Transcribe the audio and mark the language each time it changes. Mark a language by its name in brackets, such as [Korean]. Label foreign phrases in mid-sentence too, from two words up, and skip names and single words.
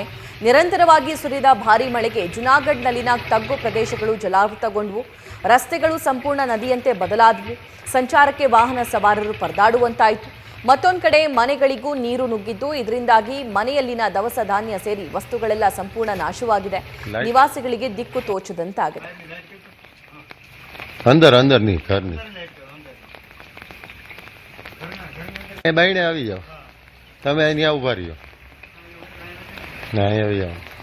[Kannada] ನಿರಂತರವಾಗಿ ಸುರಿದ ಭಾರೀ ಮಳೆಗೆ ಜುನಾಗಢ್ನಲ್ಲಿನ ತಗ್ಗು ಪ್ರದೇಶಗಳು ಜಲಾವೃತಗೊಂಡವು. ರಸ್ತೆಗಳು ಸಂಪೂರ್ಣ ನದಿಯಂತೆ ಬದಲಾದವು. ಸಂಚಾರಕ್ಕೆ ವಾಹನ ಸವಾರರು ಪರದಾಡುವಂತಾಯಿತು. ಮತ್ತೊಂದು ಕಡೆ ಮನೆಗಳಿಗೂ ನೀರು ನುಗ್ಗಿದ್ದು, ಇದರಿಂದಾಗಿ ಮನೆಯಲ್ಲಿನ ದವಸ ಧಾನ್ಯ ಸೇರಿ ವಸ್ತುಗಳೆಲ್ಲ ಸಂಪೂರ್ಣ ನಾಶವಾಗಿದೆ. ನಿವಾಸಿಗಳಿಗೆ ದಿಕ್ಕು ತೋಚದಂತಾಗಿದೆ. [Gujarati] બહેણે આવી જાઓ, તમે અહીંયા ઉભા રહ્યો. ના અહીં આવી જાઓ.